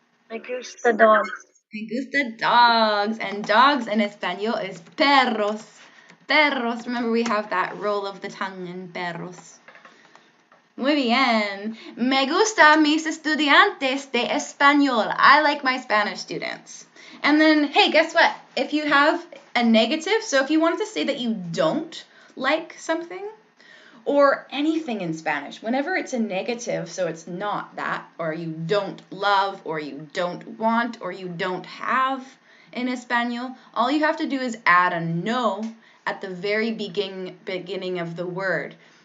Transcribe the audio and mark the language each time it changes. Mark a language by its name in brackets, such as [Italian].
[Spanish] Me gusta dogs. Me gusta [English] dogs. And dogs in Espanol is perros. Perros. Remember, we have that roll of the tongue in perros. [Spanish] Muy bien. Me gusta mis estudiantes de español. [English] I like my Spanish students. And then, hey, guess what? If you have a negative, so if you wanted to say that you don't like something or anything in Spanish, whenever it's a negative, so it's not that, or you don't love, or you don't want, or you don't have in Espanol, all you have to do is add a no at the very beginning of the word.